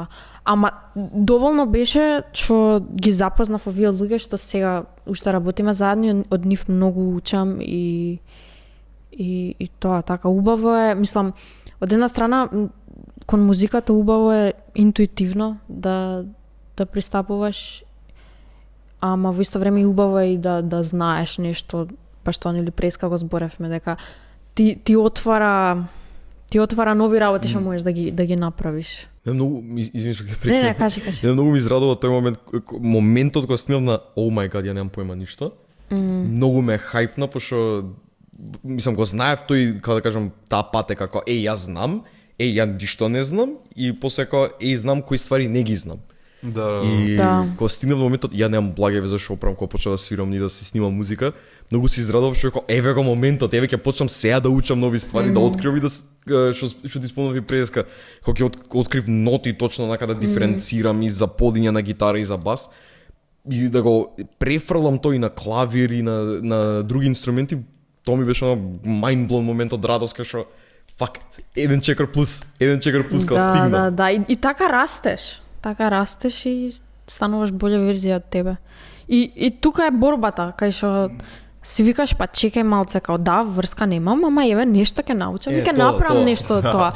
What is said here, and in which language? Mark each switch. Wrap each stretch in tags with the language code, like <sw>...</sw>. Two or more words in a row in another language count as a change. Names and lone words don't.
<mk>Ама доволно беше што ги запознав овие луѓе што сега уште работиме заедно, од нив многу учам и тоа така убаво е, мислам, од една страна кон музиката убаво е интуитивно да пристапуваш, ама во исто време и убаво е и да знаеш нешто, па што нели преска го зборевме дека ти отвара нови работи што можеш да ги направиш. Многу извини што ќе прекинам. Не, кажи. Многу ми израдува тој моментот кога стигнав на</mk> <en>oh my god,</en> <sr>ја немам појма ништо.</sr> <mk>Многу ме хајпна, пошто мислам го знаев тој, како да кажам, таа патека како јас знам, ја ништо не знам и после како знам кои ствари не ги знам. Кога стигнав до моментот,</mk> <sr>ја немам благе везе</sr> <mk>што оправам кога почнав да свирам и да се снимам музика, многу се израдував што еве го моментот, еве ќе почнам сега да учам нови ствари, да откривам и да што ти спомнав и преска, кога ќе открив ноти точно онака да диференцирам и за подиња на гитара и за бас и да го префрлам тој на клавир и на други инструменти, тоа ми беше</mk> <en>mind blown</en> <mk>момент од радост кај што фак, еден чекор плюс кога стигна. Да, и така растеш. Така растеш и стануваш</mk> <sr>болја верзија</sr> <mk>од тебе. И тука е борбата, кај што си викаш, па чекај малце,</mk> <sr>као да,</sr> <mk>врска немам, ама еве нешто ќе научам и ќе направам нешто од тоа.</mk>